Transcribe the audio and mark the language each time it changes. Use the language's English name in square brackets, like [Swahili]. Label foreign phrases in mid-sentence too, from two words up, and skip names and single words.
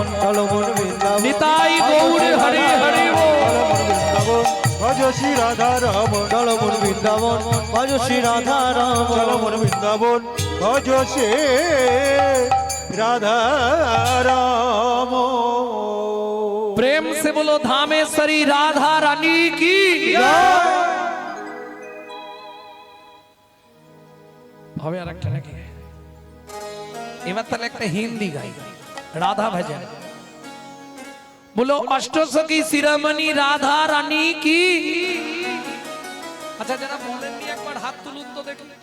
[Bangla] চলো মন বৃন্দাবন নিতাই গৌর হরি হরি বৃন্দাবন ভজ শ্রী রাধা রমন। চলো মন বৃন্দাবন ভজ শ্রী রাধা চলো রমন। মন বৃন্দাবন ভজ শ্রী রাধা রাম। [Hindi] प्रेम से बोलो धामेश्वरी राधा रानी की। [Bangla] হবে আর একটা নাকি? এবার তাহলে একটা হিন্দি গাই, রাধা ভজন। [Hindi] बोलो अष्टसखी शिरोमणि राधा रानी की। [Bangla] আচ্ছা, যারা বলেননি একবার হাত তুলুন তো দেখি।